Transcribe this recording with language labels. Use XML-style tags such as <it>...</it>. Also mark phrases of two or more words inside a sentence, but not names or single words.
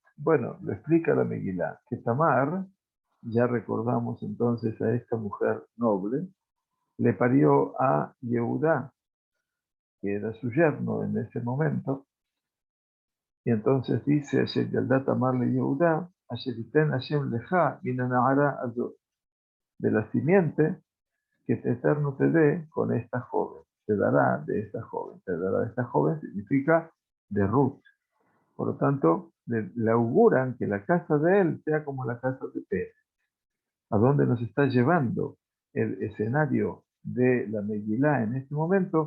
<es>Bueno, lo explica la Megilá, que Tamar, ya recordamos entonces a esta mujer noble, le parió a Yehudá, que era su yerno en ese momento, y entonces dice,</es> <he>אשר ילדה תמר ל יהודה, אשר יתן השם לך מן הנערה הזאת,</he> <es>de la simiente que el Eterno te dé con esta joven, te dará de esta joven, te dará de esta joven significa de Ruth. Por lo tanto, le auguran que la casa de él sea como la casa de Pérez. ¿A dónde nos está llevando el escenario de la Megilá en este momento?</es>